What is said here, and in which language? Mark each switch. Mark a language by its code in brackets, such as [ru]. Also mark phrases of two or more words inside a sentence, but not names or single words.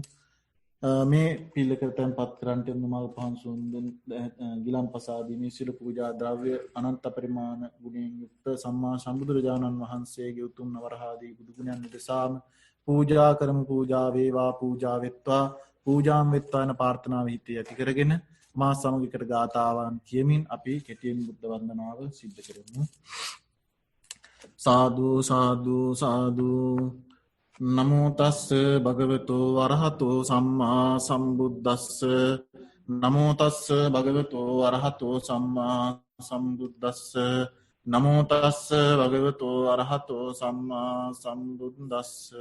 [si] මේ පිල්ලකට තැන්පත් කරන්නට යෙදුණු මල් පහන් සුවඳ ගිලන්පස ආදී මේ සියලු පූජා ද්‍රව්‍ය අනන්ත පරිමාණ ගුණයෙන් යුක්ත සම්මා සම්බුදුරජාණන් වහන්සේගේ උතුම් වරහාදී බුදු ගුණයන් උදෙසාම පූජා කරමු. පූජා වේවා පූජා වෙත්වා පූජාම් වෙත්වා යන ප්‍රාර්ථනාව හිතේ ඇති කරගෙන මා සමගිකට ගාථාවන් කියමින් අපි කෙටියෙන් බුද්ධ වන්දනාව සිද්ධ කරමු. [pi] සාදු සාදු සාදු නමෝ තස්ස භගවතෝ අරහතෝ සම්මා සම්බුද්දස්ස නමෝ තස්ස භගවතෝ අරහතෝ සම්මා සම්බුද්දස්ස නමෝ තස්ස භගවතෝ අරහතෝ සම්මා සම්බුද්දස්ස